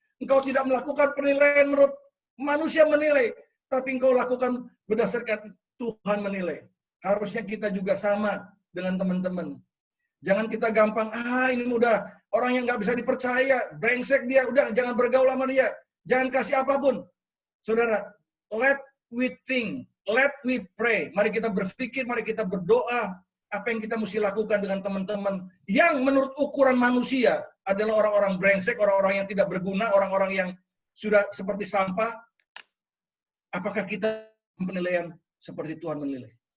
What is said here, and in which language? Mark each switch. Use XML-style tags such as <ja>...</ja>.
<id>Engkau tidak melakukan penilaian menurut manusia menilai, tapi engkau lakukan berdasarkan Tuhan menilai. Harusnya kita juga sama dengan teman-teman. Jangan kita gampang, ini udah orang yang nggak bisa dipercaya, brengsek dia, udah jangan bergaul sama dia, jangan kasih apapun.</id> <en>Saudara, let we think, let we pray.</en> <id>Mari kita berpikir, mari kita berdoa. Apa yang kita mesti lakukan dengan teman-teman yang menurut ukuran manusia adalah orang-orang brengsek, orang-orang yang tidak berguna, orang-orang yang sudah seperti sampah. Apakah kita penilaian seperti Tuhan menilai?</id>